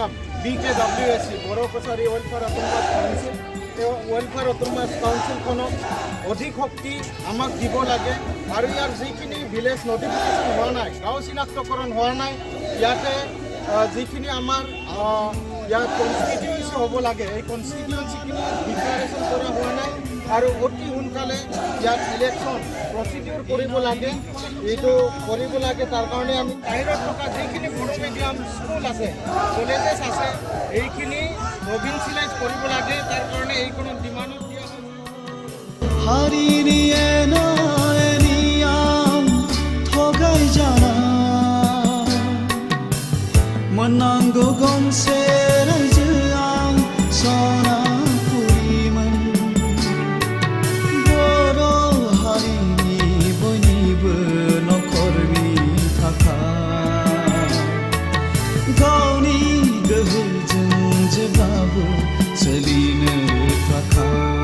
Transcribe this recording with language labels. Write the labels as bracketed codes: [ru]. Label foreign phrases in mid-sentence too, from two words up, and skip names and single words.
[as] BKWSC বড়ো কছাৰী ৱেলফেয়াৰ অট'নমাছ কাউন্সিল এই ৱেলফেয়াৰ অট'নমাছ কাউন্সিলখনক অধিক শক্তি আমাক দিব লাগে আৰু ইয়াৰ যিখিনি [en] village notification [as] হোৱা নাই গাঁও চিনাক্তকৰণ হোৱা নাই ইয়াতে যিখিনি আমাৰ ইয়াত কনষ্টিটিউৱেঞ্চি হ'ব লাগে, এই কনষ্টিটিউৱেঞ্চিখিনি ডিক্লাৰেশ্যন কৰা হোৱা নাই আৰু অতি সোনকালে ইয়াত [en] election procedure [as] কৰিব লাগে, এইটো কৰিব লাগে। তাৰ কাৰণে আমি বাহিৰত থকা যিখিনি বড়ো [en] medium school [as] আছে, কলেজেছ আছে, এইখিনি প্ৰভিঞ্চিয়েলাইজ কৰিব লাগে। তাৰ কাৰণে এইখনত ডিমাণ্ডত দিয়া হয়। [brx] हारिनि एनायनियाम थगाय जाना मोननांगौ गंसे रायजोआव सनापुरिमोन बर' हारिनि बयनिबो नखरनि थाखाय गावनि गोहोजों जेब्लाबो सोलिनो थाखाय